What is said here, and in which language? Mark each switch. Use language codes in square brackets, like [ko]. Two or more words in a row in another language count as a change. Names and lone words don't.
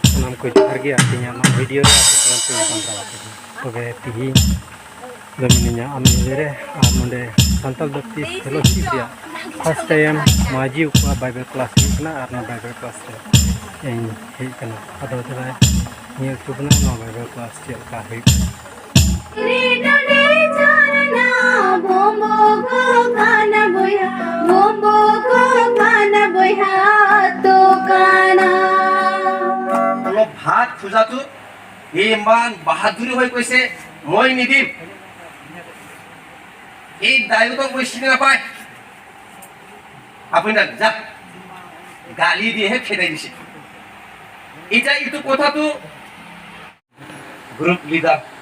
[sat] सानाम को जोहार गे आतिnya ᱱᱚᱣᱟ ᱵᱷᱤᱰᱤᱭᱳ ᱨᱮ ᱟᱯᱮ ᱥᱟᱱᱟᱢ ᱯᱮ ᱧᱟᱯᱟᱢ ᱫᱟᱲᱮᱭᱟᱜ ᱠᱟᱱᱟ ᱛᱚᱵᱮ ᱛᱤᱦᱤᱧ ᱫᱚ ᱢᱤᱱᱟᱹᱧᱟ ᱟᱢᱱᱤ ᱨᱮ ᱟᱨ ᱱᱚᱰᱮ ᱥᱟᱱᱛᱟᱲ ᱵᱟᱯᱛᱤᱥᱴ ᱯᱷᱮᱞᱳᱥᱤᱯ ᱨᱮᱭᱟᱜ [en] first time [sat] ᱢᱟᱹᱡᱷᱤ ᱠᱚᱣᱟᱜ [en] Bible class [sat] ᱦᱩᱭᱩᱜ ᱠᱟᱱᱟ ᱟᱨ ᱱᱚᱣᱟ [en] Bible class [sat] ᱨᱮ ᱤᱧ ᱦᱮᱡ ᱟᱠᱟᱱᱟ ᱟᱫᱚ ᱛᱚᱵᱮ ᱧᱮᱞ ᱦᱚᱪᱚ ᱵᱚᱱᱟ ᱱᱚᱣᱟ [en] Bible class [sat] ᱪᱮᱫ ᱞᱮᱠᱟ ᱦᱩᱭᱩᱜ ᱠᱟᱱᱟ [as] ভাত খোজাটো ইমান বাহাদুৰি হৈ কৈছে মই নিদিম এই দায়িত্ব মই চিনি নাপায় আপুনি যাক গালি দিয়েহে খেদাই দিছে এতিয়া এইটো কথাটো [en] group leader